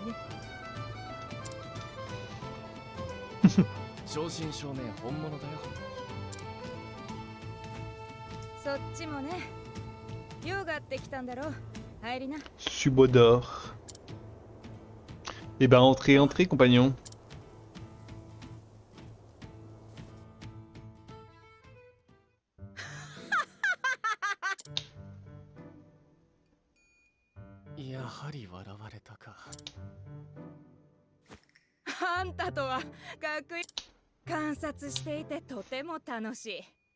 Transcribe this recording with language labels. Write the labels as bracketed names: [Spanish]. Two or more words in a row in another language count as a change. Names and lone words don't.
[Japanese] 正真正銘本物だよ。そっちもね。用があってきたんだろう。入りな。 Subodor. [French] Eh ben, entrez, entrez, compagnon. [Japanese] やはり笑われたか。あんたとは学院観察していてとても楽しい。